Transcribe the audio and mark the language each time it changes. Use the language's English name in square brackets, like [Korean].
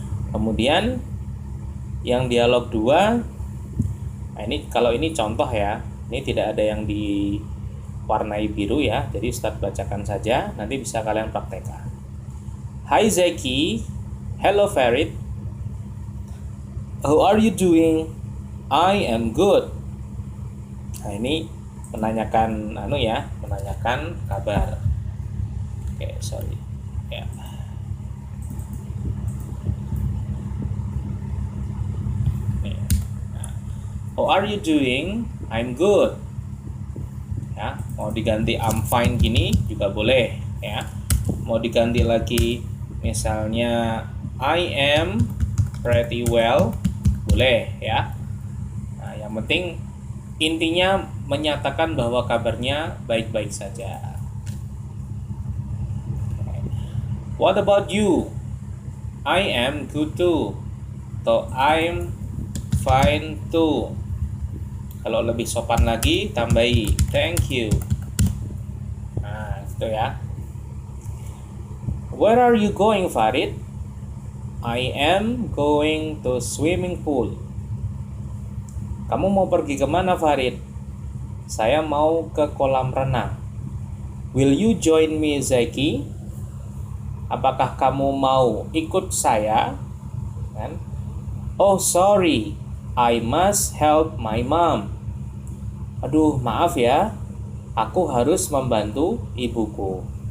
[Indonesian] Kemudian yang dialog 2, nah ini kalau ini contoh ya, ini tidak ada yang diwarnai biru ya, jadi Ustadz bacakan saja, nanti bisa kalian praktekkan. [English] Hi Zaki, hello Farid, how are you doing? I am good. [Indonesian] Nah, ini menanyakan menanyakan kabar. Oke, sorry ya. [English] How are you doing? I'm good. [Indonesian] Ya, mau diganti I'm fine gini juga boleh ya. Mau diganti lagi misalnya [English] I am pretty well, [Indonesian] boleh ya. Nah, yang penting intinya menyatakan bahwa kabarnya baik-baik saja. [English] What about you? I am good too. So I'm fine too. [Indonesian] Kalau lebih sopan lagi, tambahi thank you. Nah, gitu ya. [English] Where are you going, Farid? I am going to swimming pool. [Indonesian] Kamu mau pergi kemana, Farid? Saya mau ke kolam renang. [English] Will you join me, Zaki? [Indonesian] Apakah kamu mau ikut saya? Kan? [English] Oh, sorry. I must help my mom. [Indonesian] Aduh, maaf ya, aku harus membantu ibuku.